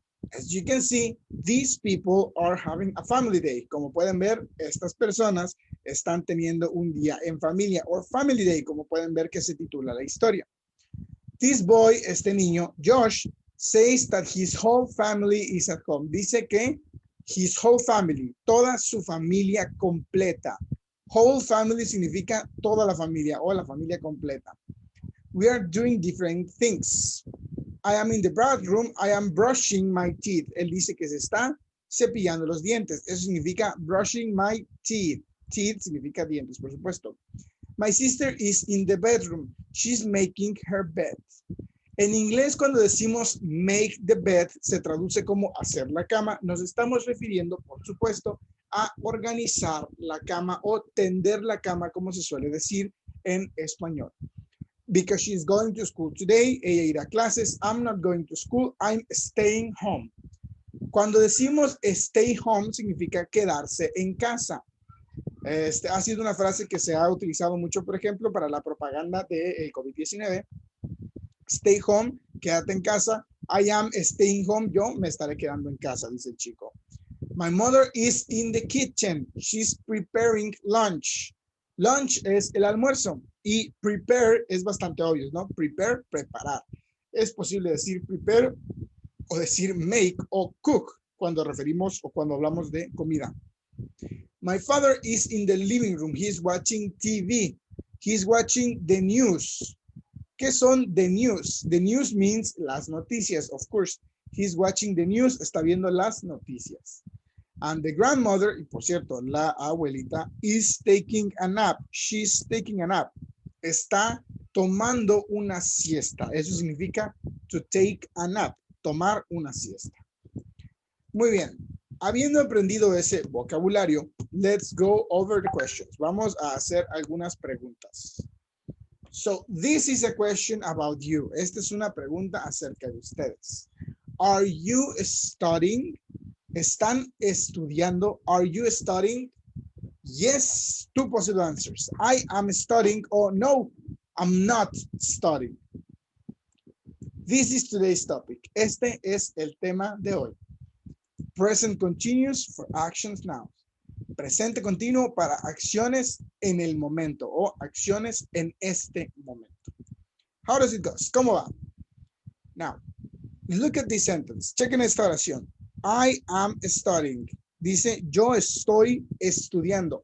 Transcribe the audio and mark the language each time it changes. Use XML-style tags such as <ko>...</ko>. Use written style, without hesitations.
<en>As you can see, these people are having a family day.</en> <es>Como pueden ver, estas personas están teniendo un día en familia,</es> <en>or family day,</en> <es>como pueden ver que se titula la historia.</es> <en>This boy,</en> <es>este niño,</es> <en>Josh, says that his whole family is at home.</en> <es>Dice que</es> <en>his whole family,</en> <es>toda su familia completa. Whole family significa toda la familia o la familia completa.</es> <en>We are doing different things. I am in the bathroom. I am brushing my teeth.</en> <es>Él dice que se está cepillando los dientes. Eso significa brushing my teeth. Teeth significa dientes, por supuesto.</es> <en>My sister is in the bedroom. She's making her bed.</en> <es>En inglés, cuando decimos make the bed, se traduce como hacer la cama. Nos estamos refiriendo, por supuesto, a organizar la cama o tender la cama, como se suele decir en español.</es> <en>Because she's going to school today,</en> <es>ella irá a clases.</es> <en>I'm not going to school, I'm staying home.</en> <es>Cuando decimos stay home, significa quedarse en casa. Ha sido una frase que se ha utilizado mucho, por ejemplo, para la propaganda del COVID-19.</es> <en>Stay home,</en> <es>quédate en casa.</es> <en>I am staying home,</en> <es>yo me estaré quedando en casa, dice el chico.</es> <en>My mother is in the kitchen. She's preparing lunch.</en> <es>Lunch es el almuerzo y prepare es bastante obvio, ¿no? Prepare, preparar. Es posible decir prepare o decir make o cook cuando referimos o cuando hablamos de comida.</es> <en>My father is in the living room. He's watching TV. He's watching the news.</en> <es>¿Qué son</es> <en>the news? The news means</en> <es>las noticias,</es> <en>of course. He's watching the news,</en> <es>está viendo las noticias.</es> <en>And the grandmother,</en> <es>y por cierto, la abuelita,</es> <en>is taking a nap. She's taking a nap.</en> <es>Está tomando una siesta. Eso significa to take a nap, tomar una siesta. Muy bien. Habiendo aprendido ese vocabulario,</es> <en>let's go over the questions.</en> <es>Vamos a hacer algunas preguntas.</es> <en>So, this is a question about you.</en> <es>Esta es una pregunta acerca de ustedes.</es> <en>Are you studying?</en> <es>¿Están estudiando?</es> <en>Are you studying? Yes, two possible answers. I am studying or no, I'm not studying. This is today's topic.</en> <es>Este es el tema de hoy.</es> <en>Present continuous for actions now.</en> <es>Presente continuo para acciones en el momento o acciones en este momento.</es> <en>How does it go?</en> <es>¿Cómo va?</es> <en>Now, look at this sentence.</en> <es>Chequen esta oración.</es> <en>I am studying.</en> <es>Dice, yo estoy estudiando.</es>